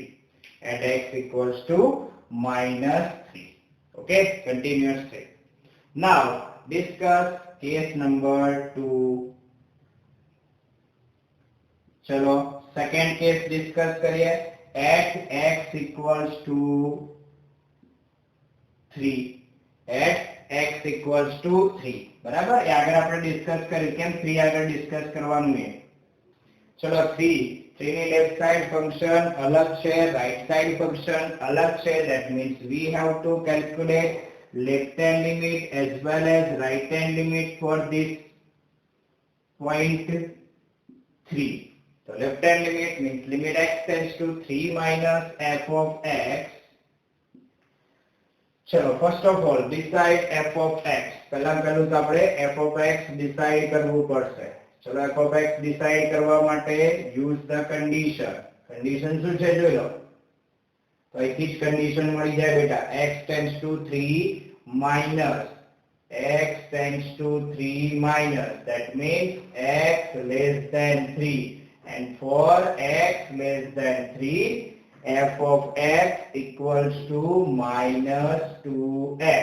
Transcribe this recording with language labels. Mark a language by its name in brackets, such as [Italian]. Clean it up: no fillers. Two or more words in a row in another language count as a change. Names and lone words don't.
[English] At x equals to -3. Okay, continuous thing. Now discuss case number 2. [Hindi] चलो [English] second case discuss [Hindi] करिए. at x equals to 3. at x equals to 3. बराबर ये आगे [Gujarati] આપણે ડિસ્કસ કર્યું કેમ 3 આગળ ડિસ્કસ કરવાનું છે. ચલો 3 3 ની [English] left side function [Gujarati] અલગ છે, [English] right side function [Gujarati] અલગ છે. [English] That means we have to calculate left hand limit as well as right hand limit for this point 3. So left hand limit means limit x tends to 3 minus f of x. ચલો first of all decide f of x. [Gujarati] પહેલું તો આપણે [English] f of x decide [Gujarati] કરવું પડશે. ચલો f of x decide કરવા માટે use the condition. [English] condition શું [Gujarati] છે જોઈ લો. તો અહીંથી જ condition મળી જાય બેટા. [English] x tends to 3 minus x tends to 3 minus. That means x less than 3. And for x less than 3, f of x equals to minus 2x.